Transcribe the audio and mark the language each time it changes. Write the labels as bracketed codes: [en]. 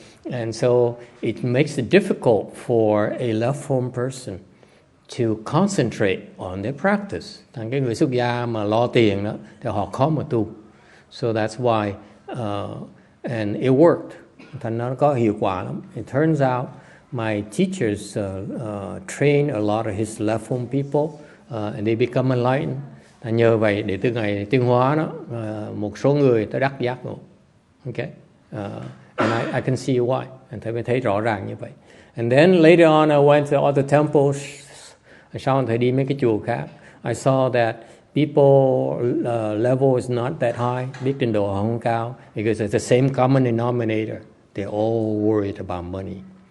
[en] And so it makes it difficult for a left home person to concentrate on their practice. [vi] Thành cái người xuất gia mà lo tiền đó thì họ khó mà tu. [en] So that's why and it worked. [vi] Thành nó có hiệu quả lắm. [en] It turns out my teachers train a lot of his left-home people and they become enlightened. [vi] Nhờ vậy để từ ngày tiến hóa đó, một số người ta đắc giác ngộ. [en] Okay, and I can see why. And [vi] thầy mới thấy rõ ràng như vậy. [en] And then later on I went to other temples. [vi] Sau thầy đi mấy cái chùa khác, [en] I saw that people level is not that high, [vi] biết trình độ không cao, [en] because it's the same common denominator. They're all worried about money.